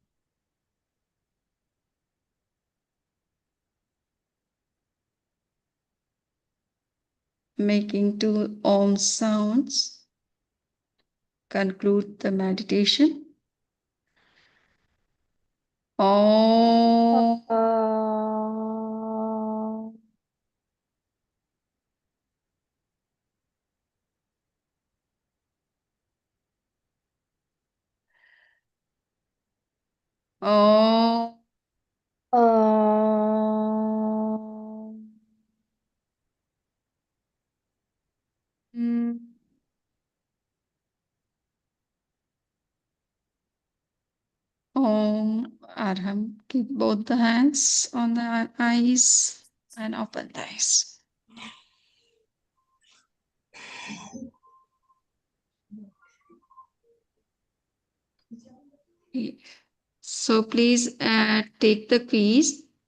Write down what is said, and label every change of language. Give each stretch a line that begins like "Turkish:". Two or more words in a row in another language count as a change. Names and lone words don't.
English: Making two Om sounds. Conclude the meditation.
Sanskrit: Om. Om. Mm. Om Arham.
English: Keep both the hands on the eyes and open the eyes. So please take the quiz.